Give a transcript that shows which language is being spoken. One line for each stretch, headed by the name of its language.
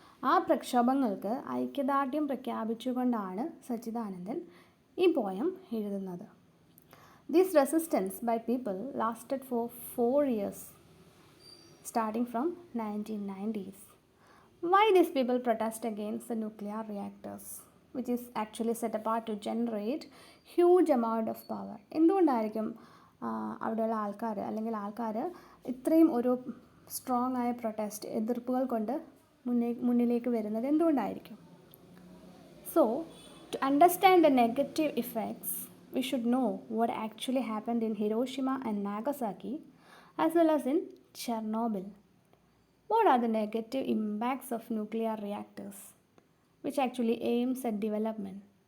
Malayalam: ആ പ്രക്ഷോഭങ്ങൾക്ക് ഐക്യദാർഢ്യം പ്രഖ്യാപിച്ചുകൊണ്ടാണ് സച്ചിദാനന്ദൻ ഈ പോയം എഴുതുന്നത്.
English: This resistance by people lasted for 4 years, starting from 1990s. Why these people protest against the nuclear reactors, which is actually set apart to generate huge amount of power?
Malayalam: എന്തുകൊണ്ടായിരിക്കും അവിടെയുള്ള ആൾക്കാർ ഇത്രയും ഒരു strong ആയ protest എതിർപ്പുകൾ കൊണ്ട് മുന്നിലേക്ക് വരുന്നത് എന്തുകൊണ്ടായിരിക്കും?
English: So, to understand the negative effects, we should know what actually happened in Hiroshima and Nagasaki as well as in Chernobyl. What are the negative impacts of nuclear reactors, which actually aims at development?